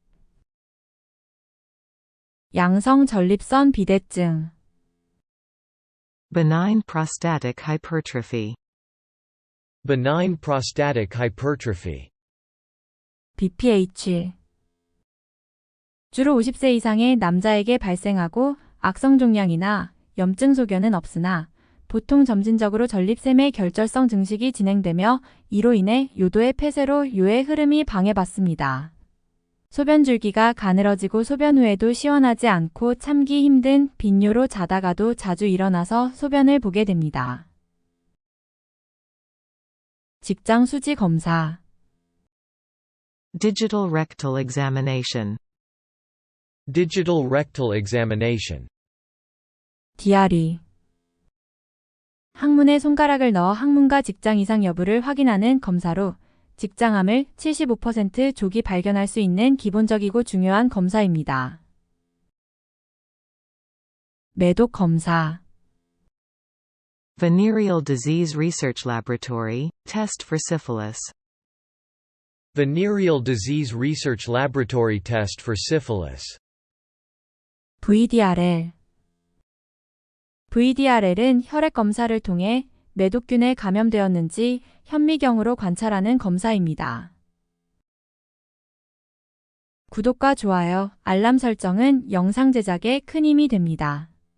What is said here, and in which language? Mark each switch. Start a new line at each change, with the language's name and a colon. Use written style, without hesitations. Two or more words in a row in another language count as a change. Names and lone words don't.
Korean: 양성 전립선 비대증.
English: Benign prostatic hypertrophy. Benign prostatic hypertrophy. BPH.
Korean: 주로 50세 이상의 남자에게 발생하고 악성 종양이나 염증 소견은 없으나 보통 점진적으로 전립샘의 결절성 증식이 진행되며 이로 인해 요도의 폐쇄로 요의 흐름이 방해받습니다. 소변 줄기가 가늘어지고 소변 후에도 시원하지 않고 참기 힘든 빈뇨로 자다가도 자주 일어나서 소변을 보게 됩니다. 직장 수지 검사.
English: Digital rectal examination. Digital rectal examination. DRE.
Korean: 항문에 손가락을 넣어 항문과 직장 이상 여부를 확인하는 검사로 직장암을 75% 조기 발견할 수 있는 기본적이고 중요한 검사입니다. 매독 검사.
English: Venereal disease research laboratory, test for syphilis. Venereal disease research laboratory test for syphilis. VDRL.
Korean: VDRL은 혈액 검사를 통해 매독균에 감염되었는지 현미경으로 관찰하는 검사입니다. 구독과 좋아요, 알람 설정은 영상 제작에 큰 힘이 됩니다.